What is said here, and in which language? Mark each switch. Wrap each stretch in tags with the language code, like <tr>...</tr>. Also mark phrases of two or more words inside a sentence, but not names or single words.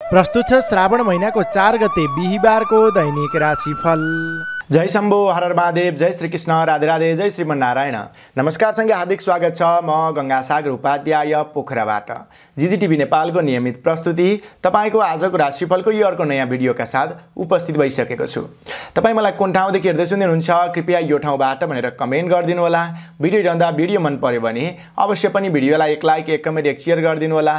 <ne>प्रस्तुत छ श्रावण महिनाको 4 गते बिहीबारको दैनिक राशिफल। जय शम्भो, हर हर महादेव, जय श्री कृष्ण, राधे राधे, जय श्रीमन्नारायण। नमस्कार सँगै हार्दिक स्वागत छ। म गंगासागर उपाध्याय पोखराबाट जीजीटिभी नेपालको नियमित प्रस्तुति तपाईको आजको राशिफलको यो अर्को नयाँ भिडियोका साथ उपस्थित भइसकेको छु। तपाई मलाई कुन ठाउँदेखि हेर्दै सुन्दै हुनुहुन्छ कृपया यो ठाउँबाट भनेर कमेन्ट गरिदिनु होला। भिडियो हेर्दा भिडियो मन पर्यो भने अवश्य पनि भिडियोलाई एक लाइक, एक कमेन्ट, एक शेयर गरिदिनु होला।</ne>